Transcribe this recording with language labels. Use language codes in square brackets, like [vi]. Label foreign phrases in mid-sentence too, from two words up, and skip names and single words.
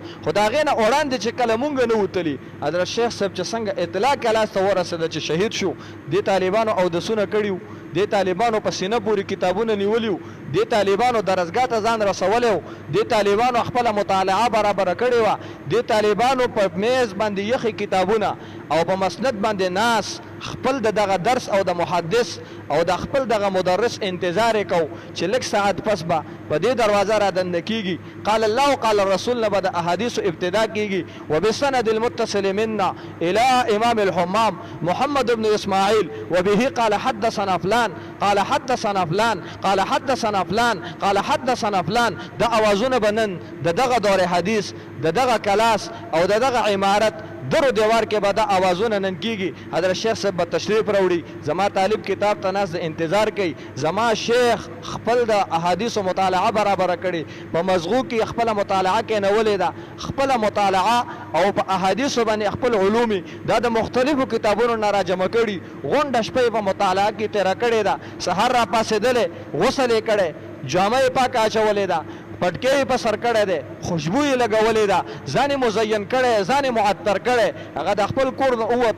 [ps] خو د هغې نه وړاندې چې کله مونږ نه وتلي، حضرت شیخ صاحب چې څنګه اطلاع کلاس ته ورسېده چې شهید شو، دې طالبانو اودسونه کړي وو، دې طالبانو په سینه پورې کتابونه نیولي وو، دې طالبانو درسګاه ته ځان رسولی وو، دې طالبانو خپله مطالعه برابره کړې وه، دې طالبانو په میز باندې یخې کتابونه او په مسند باندې ناس خپل دغه درس او د محدث او د خپل دغه مدرس انتظار کو چې لږ ساعت پس به په دې دروازه را دنده کیږي. [ar] قال الله قال الرسول [ps] نه به د احادیثو ابتدا کیږي. [ar] وبسند المتصل منا الى امام الحمام محمد بن اسماعیل وبه قال حدثنا فلان قال حدثنا فلان قال حدثنا فلان قال حدثنا فلان. [ps] د اوازونه بنن دغه دور حدیث دغه کلاس او دغه عمارت درو دیوار کې به دا اوازونه نن کیږي. حضرت شیخ صاحب به تشریف راوړي، زما طالب کتاب ته ناست د انتظار کوي، زما شیخ خپل د احادیثو مطالعه برابره کړي، په مزغو کې خپله مطالعه کېنولې ده، خپله مطالعه او په احادیثو باندې خپل علومي دا د مختلفو کتابونو نه راجمع کړي، غونډه شپه یې په مطالعه کې تېره کړې ده، سهار را پاڅېدلی، غسل یې کړی، جامه یې پاکه اچولې ده، پټکې په سر کړی دی، خوشبو یې لګولې ده، ځان یې مزین کړی، ځان یې معطر کړی، هغه د خپل کور نه ووتو.